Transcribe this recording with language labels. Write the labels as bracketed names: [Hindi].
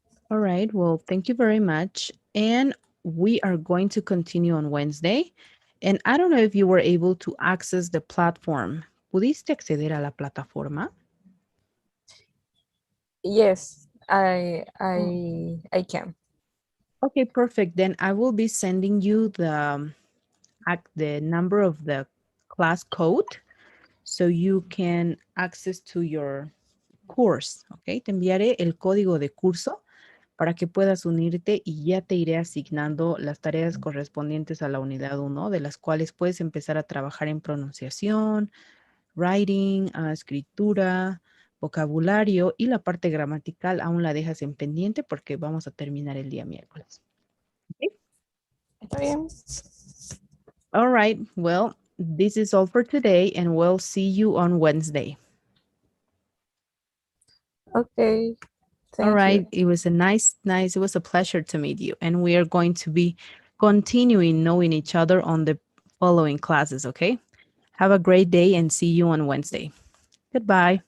[English] All right. Well, thank you very much. And we are going to continue on Wednesday. And I don't know if you were able to access the platform. [Spanish] ¿Pudiste acceder a la plataforma? [English] Yes, Oh, I can. okay, perfect. Then I will be sending you the number of the class code so you can access to your course. [Spanish] Okay, te enviaré el código de curso para que puedas unirte y ya te iré asignando las tareas correspondientes a la unidad uno, de las cuales puedes empezar a trabajar en pronunciación, writing, escritura, vocabulario y la parte gramatical aún la dejas en pendiente porque vamos a terminar el día miércoles. [English] Okay. [Spanish] ¿Está bien? [English] All right, well, this is all for today and we'll see you on Wednesday. Okay. All Thank right. you. It was it was a pleasure to meet you. And we are going to be continuing knowing each other on the following classes, okay? Have a great day and see you on Wednesday. Goodbye.